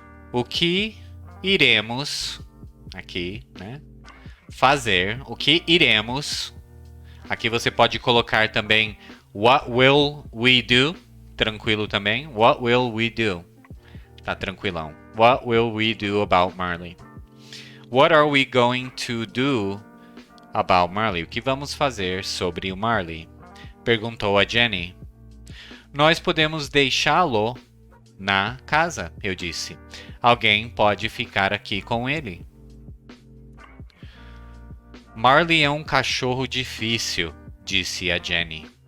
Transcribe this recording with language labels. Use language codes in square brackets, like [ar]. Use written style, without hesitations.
[pt] O que iremos, aqui, né? Fazer, o que iremos. Aqui você pode colocar também [en] what will we do, [pt] tranquilo também. [en] What will we do? [pt] Tá tranquilão. [en] What will we do about Marley? What are we going to do about Marley? [pt] O que vamos fazer sobre o Marley? Perguntou a Jenny. Nós podemos deixá-lo na casa, eu disse. Alguém pode ficar aqui com ele. Marley é um cachorro difícil, disse a Jenny.